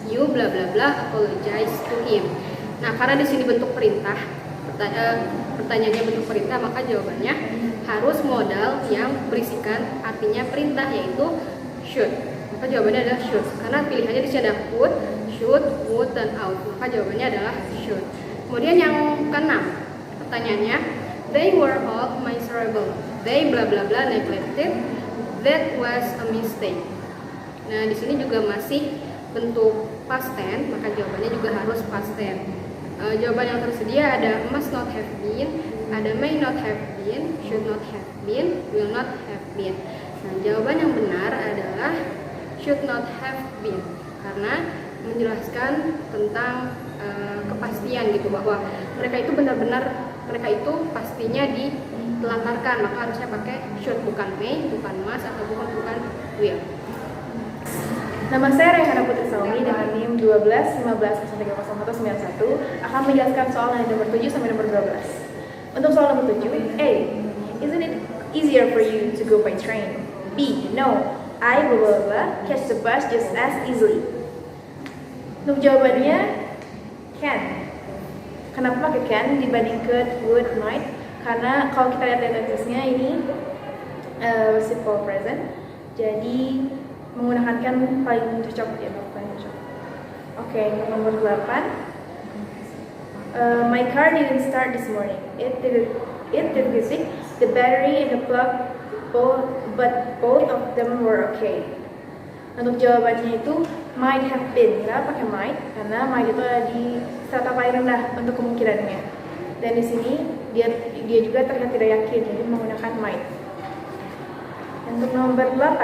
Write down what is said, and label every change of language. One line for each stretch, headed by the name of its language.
English: You bla bla bla apologize to him.
Indonesian: Nah, karena di sini bentuk perintah, pertanyaannya bentuk perintah, maka jawabannya harus modal yang berisikan artinya perintah, yaitu should. Maka jawabannya adalah should. Karena pilihannya di sini ada could, should, would, dan ought. Maka jawabannya adalah should. Kemudian yang keenam, pertanyaannya,
English: they were all miserable. They bla bla bla neglected. That was a mistake.
Indonesian: Nah, di sini juga masih bentuk past tense, maka jawabannya juga harus past tense. Jawaban yang tersedia ada must not have been, ada may not have been, should not have been, will not have been. Nah, jawaban yang benar adalah should not have been, karena menjelaskan tentang kepastian gitu, bahwa mereka itu benar-benar, mereka itu pastinya ditelantarkan, maka harusnya pakai should, bukan may, bukan must, atau bukan will. Nama saya Rehana Putri Salmi dengan NIM 1215030191 akan menjelaskan soal dari nomor 7 sampai nomor 12. Untuk soal nomor 7, A.
English: Isn't it easier for you to go by train? B. No, I blah blah blah catch the bus just as easily.
Indonesian: Untuk jawabannya can. Kenapa pakai can dibandingkan would, might? Karena kalau kita lihat tensesnya ini simple present, jadi menggunakan can paling cocok ya, paling cocok. Oke, nomor 8.
English: My car didn't start this morning. It did visit the battery and the plug, but both of them were okay.
Indonesian: Untuk jawabannya itu might have been. Kenapa pakai might? Karena might itu ada di strata paling rendah untuk kemungkinannya. Dan di sini dia juga terlihat tidak yakin, jadi menggunakan might. Untuk nomor 8.